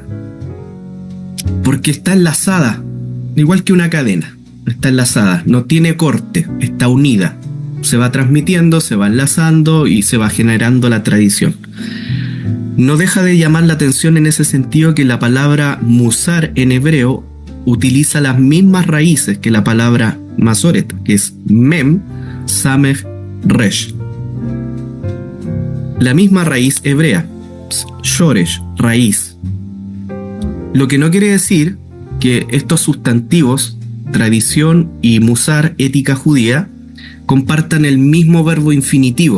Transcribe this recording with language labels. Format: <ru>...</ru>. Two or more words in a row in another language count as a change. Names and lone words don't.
<es>Porque está enlazada, igual que una cadena, está enlazada, no tiene corte, está unida. Se va transmitiendo, se va enlazando y se va generando la tradición. No deja de llamar la atención en ese sentido que la palabra musar en hebreo utiliza las mismas raíces que la palabra masoret, que es mem, samech, resh. La misma raíz hebrea, shoresh, raíz. Lo que no quiere decir que estos sustantivos, tradición y musar, ética judía, compartan el mismo verbo infinitivo.</es>